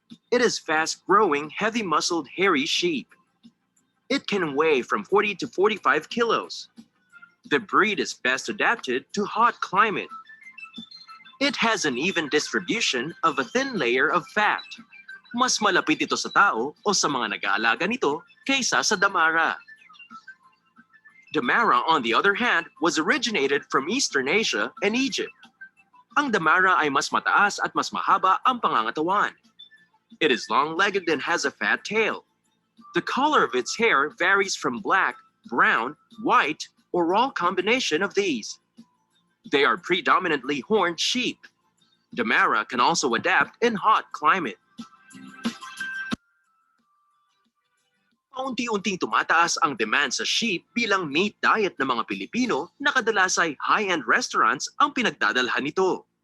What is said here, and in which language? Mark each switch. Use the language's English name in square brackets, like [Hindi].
[English] It is fast-growing, heavy-muscled, hairy sheep. It can weigh from 40 to 45 kilos. The breed is best adapted to hot climate. It has an even distribution of a thin layer of fat. [Filipino] Mas malapit ito sa tao o sa mga nag-aalaga nito kaysa sa damara. [English] Damara, on the other hand, was originated from Eastern Asia and Egypt. [Filipino] Ang damara ay mas mataas at mas mahaba ang pangangatawan. [English] It is long-legged and has a fat tail. The color of its hair varies from black, brown, white, or all combination of these. They are predominantly horned sheep. Damara can also adapt in hot climate. [Filipino] Paunti-unting tumataas ang demand sa sheep bilang meat diet ng mga Pilipino na kadalas ay high-end restaurants ang pinagdadalhan nito.